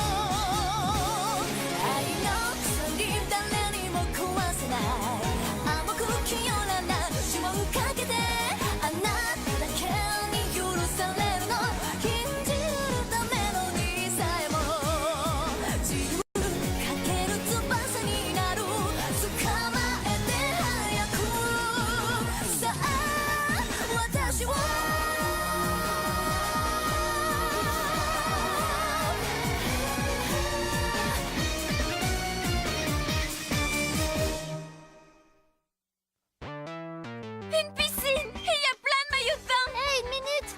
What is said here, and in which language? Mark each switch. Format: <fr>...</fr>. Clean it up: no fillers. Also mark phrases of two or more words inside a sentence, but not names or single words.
<ja>愛の鎖誰にも壊せない甘く清らな呪文かけてあなただけに許されるの禁じるためのにさえも自由かける翼になる捕まえて早くさあ私を</ja> <fr>Une piscine! Et il y a plein de maillots de bain! Hé, une minute!</fr>